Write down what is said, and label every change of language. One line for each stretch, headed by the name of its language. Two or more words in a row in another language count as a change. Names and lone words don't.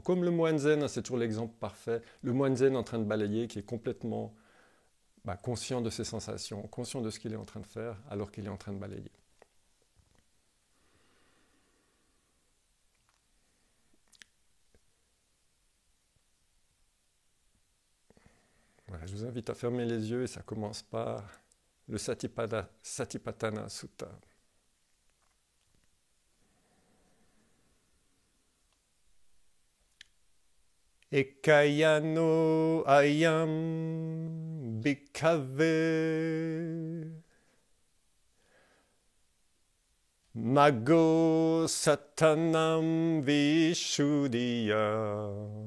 French: Comme le moine zen, c'est toujours l'exemple parfait. Le moine zen en train de balayer, qui est complètement conscient de ses sensations, conscient de ce qu'il est en train de faire, alors qu'il est en train de balayer. Voilà, je vous invite à fermer les yeux et ça commence par le Satipatthana Sutta.
Pali: Ekayano ayam bhikkhave Maggo satanam vishuddhiya